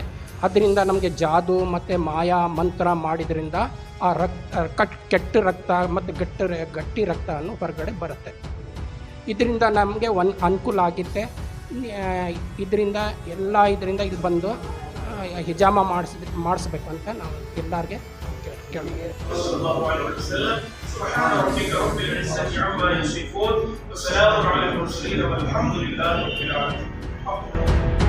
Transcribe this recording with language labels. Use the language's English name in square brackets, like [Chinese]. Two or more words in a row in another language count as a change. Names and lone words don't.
[Kannada] ಅದರಿಂದ ನಮಗೆ ಜಾದು ಮತ್ತು ಮಾಯಾ ಮಂತ್ರ ಮಾಡಿದ್ರಿಂದ ಆ ಕೆಟ್ಟ ರಕ್ತ ಮತ್ತು ಗಟ್ಟಿ ರಕ್ತವನ್ನು ಹೊರಗಡೆ ಬರುತ್ತೆ. ಇದರಿಂದ ನಮಗೆ ಅನುಕೂಲ ಆಗುತ್ತೆ. ಇದರಿಂದ ಇದು ಬಂದು ಹಿಜಾಮ ಮಾಡಿಸ್ಬೇಕು ಅಂತ ನಾವು ಎಲ್ಲರಿಗೆ ಕೇಳ್ತೀವಿ. [Arabic] سبحان ربك رب العزة عما يصفون وسلام على المرسلين والحمد لله رب العالمين.